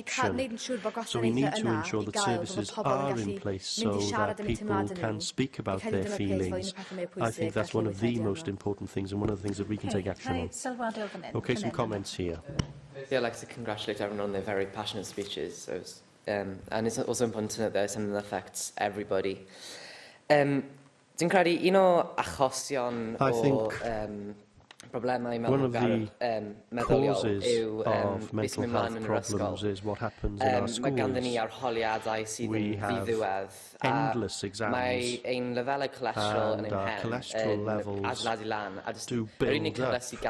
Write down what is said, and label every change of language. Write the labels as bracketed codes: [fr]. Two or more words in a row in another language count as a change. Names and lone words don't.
[en] So we need to ensure that services are in place so that people can speak about their feelings. I think that's one of the most important things and one of the things that we can take action on. Okay, some comments here. I'd like to congratulate everyone on their very passionate speeches. So and it's also important to note that it's something that affects everybody. [cy] Dwi'n credu un o achosion o [en] one of the causes of mental health problems is what happens in our schools. We have endless exams and our cholesterol levels do build up.